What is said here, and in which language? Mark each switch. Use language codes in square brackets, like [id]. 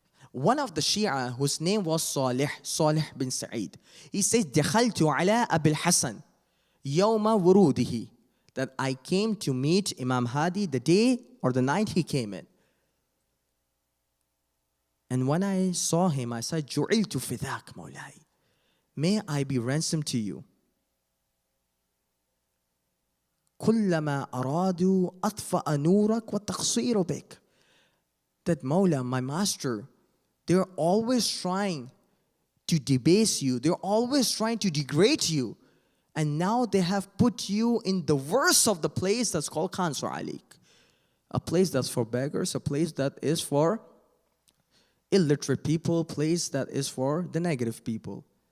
[en] One of the Shia, whose name was Salih bin Sa'id, he says, [ar] دخلت على أبي الحسن يوم وروده, [en] that I came to meet Imam Hadi the day or the night he came in. And when I saw him, I said, [ar] جعلت فداك مولاي, [en] may I be ransomed to you. [ar] كلما أرادوا أطفأ نورك وتقصير بك. [en] That Mawla, my master, they're always trying to debase you. They're always trying to degrade you. And now they have put you in the worst of the place that's called Khan Su'alik. A place that's for beggars, a place that is for illiterate people, a place that is for the negative people.